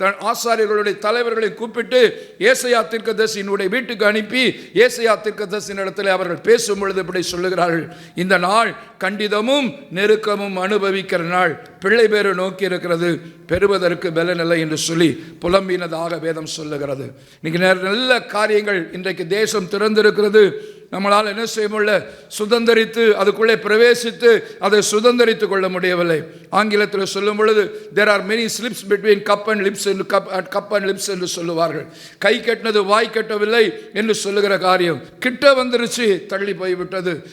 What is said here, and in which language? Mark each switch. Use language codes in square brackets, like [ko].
[ta] ஆசாரியர்களுடைய தலைவர்களையும் கூப்பிட்டு ஏசாயா தீர்க்கதரிசியினுடைய வீட்டுக்கு அனுப்பி ஏசாயா தீர்க்கதரிசியின் இடத்துல அவர்கள் பேசும் பொழுது இப்படி சொல்லுகிறார்கள், இந்த நாள் கண்டிதமும் நெருக்கமும் அனுபவிக்கிற நாள், பிள்ளை பேரு நோக்கி இருக்கிறது, பெறுவதற்கு பலனில்லை என்று சொல்லி புலம்பினதாக வேதம் சொல்லுகிறது. இன்னைக்கு நல்ல காரியங்கள், இன்றைக்கு தேசம் திறந்திருக்கிறது, நம்மளால் என்ன செய்ய முடியல, சுதந்திரித்து அதுக்குள்ளே பிரவேசித்து அதை சுதந்திரித்து கொள்ள முடியவில்லை. ஆங்கிலத்தில் சொல்லும் பொழுது [en] there are many slips between cup and lips [ta] என்று சொல்லுவார்கள். கை கட்டினது வாய் கட்டவில்லை என்று சொல்லுகிற காரியம் கிட்ட வந்துருச்சு, தள்ளி போய்விட்டது.